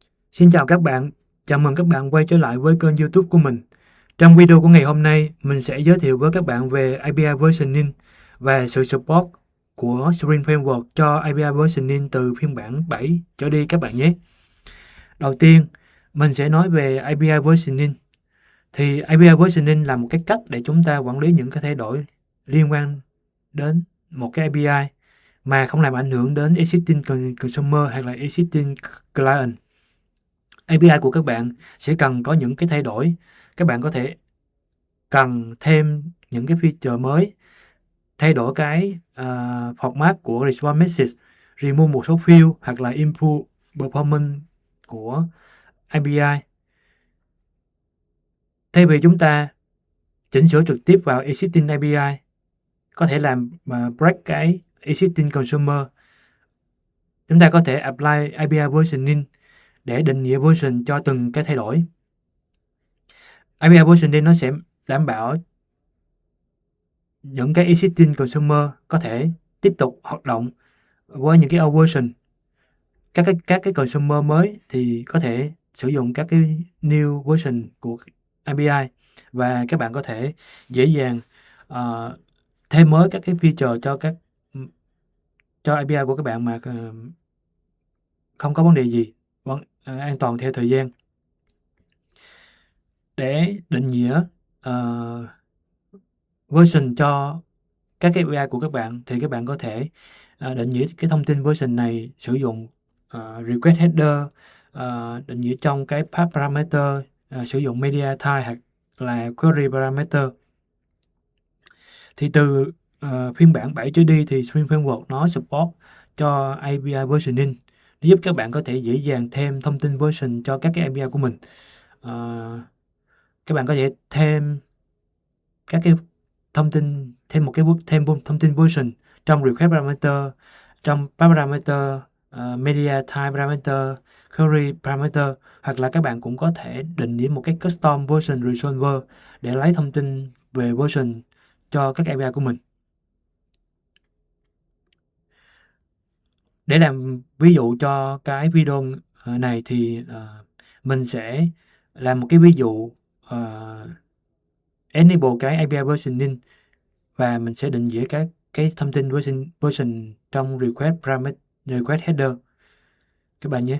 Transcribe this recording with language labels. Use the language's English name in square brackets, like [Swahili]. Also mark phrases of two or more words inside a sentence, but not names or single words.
[Vietnamese] Xin chào các bạn, chào mừng các bạn quay trở lại với kênh YouTube của mình. Trong video của ngày hôm nay, mình sẽ giới thiệu với các bạn về [English] API versioning [Vietnamese] và sự support của Spring Framework cho [English] API versioning [Vietnamese] từ phiên bản 7 trở đi các bạn nhé. Đầu tiên, mình sẽ nói về [English] API versioning. [Vietnamese] Thì [English] API versioning [Vietnamese] là một cái cách để chúng ta quản lý những cái thay đổi liên quan đến một cái API mà không làm ảnh hưởng đến [English] existing consumer [Vietnamese] hay là [English] existing client. [Vietnamese] API của các bạn sẽ cần có những cái thay đổi. Các bạn có thể cần thêm những cái feature mới, thay đổi cái format của [English] response message, [Vietnamese] remove một số field hoặc là [English] improve performance [Vietnamese] của API. Thay vì chúng ta chỉnh sửa trực tiếp vào [English] existing API, [Vietnamese] có thể làm break cái [English] existing consumer, [Vietnamese] chúng ta có thể [English] apply API versioning [Vietnamese] để định nghĩa version cho từng cái thay đổi. [English] API versioning [Vietnamese] nó sẽ đảm bảo những cái [English] existing consumer [Vietnamese] có thể tiếp tục hoạt động với những cái [English] old version. [Vietnamese] Các cái consumer mới thì có thể sử dụng các cái [English] new version [Vietnamese] của API, và các bạn có thể dễ dàng thêm mới các cái feature cho API của các bạn mà không có vấn đề gì, vẫn an toàn theo thời gian. Để định nghĩa version cho các cái API của các bạn thì các bạn có thể định nghĩa cái thông tin version này sử dụng [English] request header, [Vietnamese] định nghĩa trong cái [English] path parameter, [Vietnamese] sử dụng [English] media type [Vietnamese] hoặc là [English] query parameter. [Vietnamese] Thì từ phiên bản 7 trở đi thì Spring Framework nó support cho [English] API versioning, [Vietnamese] nó giúp các bạn có thể dễ dàng thêm thông tin version cho các cái API của mình. Các bạn có thể thêm các cái thông tin, thêm thông tin version trong [English] request parameter, [Vietnamese] trong [English] path parameter, media type parameter, query parameter, [Vietnamese] hoặc là các bạn cũng có thể định nghĩa một cái [English] custom version resolver [Vietnamese] để lấy thông tin về version cho các API của mình. Để làm ví dụ cho cái video này thì mình sẽ làm một cái ví dụ enable cái [English] API versioning, [Vietnamese] và mình sẽ định nghĩa các cái thông tin version trong [English] request header [Vietnamese] các bạn nhé.